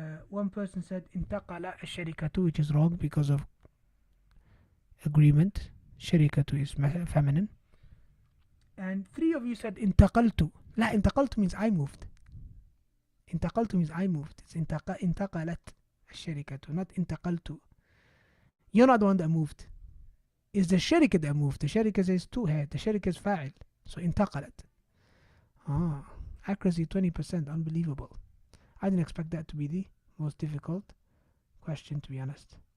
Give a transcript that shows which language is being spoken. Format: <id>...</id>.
<en>One person said</en> <ar>انتقل الشركة,</ar> <en>which is wrong because of agreement. شركة is feminine. And 3 of you said انتقلت. لا, انتقلت means I moved. انتقلت means I moved. It's</en> <ar>انتقلت الشركة,</ar> <en>not انتقلت. You're not the one that moved. It's the شركة that moved. The شركة says 2 here. The شركة is فاعل. So انتقلت. Accuracy 20%. Unbelievable. I didn't expect that to be the most difficult question, to be honest.</en>